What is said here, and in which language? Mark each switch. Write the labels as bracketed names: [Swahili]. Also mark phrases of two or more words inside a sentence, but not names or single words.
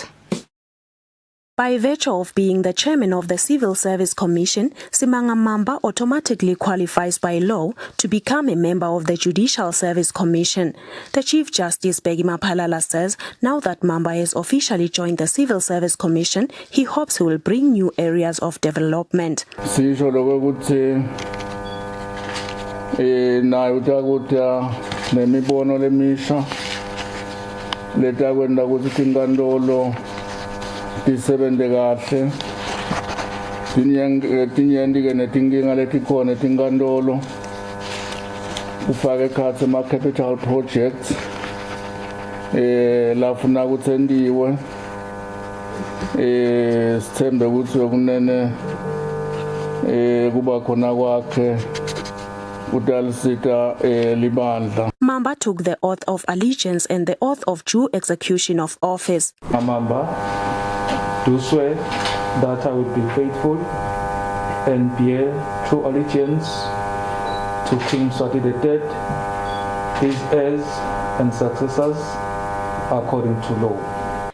[English] By virtue of being the chairman of the Civil Service Commission, Simanga Mamba automatically qualifies by law to become a member of the Judicial Service Commission. The Chief Justice Begima Palala says now that Mamba has officially joined the Civil Service Commission, he hopes he will bring new areas of development. [Swati] Tisebente kahle tinyendike netinkinga letikhona tinkantolo ufake ekhatsi ama- [English] capital projects [Swati] lafuna ukuthi endiwe sithembe ukuthi kunene kuba khona kwakhe utalisita libandla. [English] Mamba took the oath of allegiance and the oath of due execution of office. Mamba, do swear that I will be faithful and bear true allegiance to King Swati III, his heirs and successors, according to law.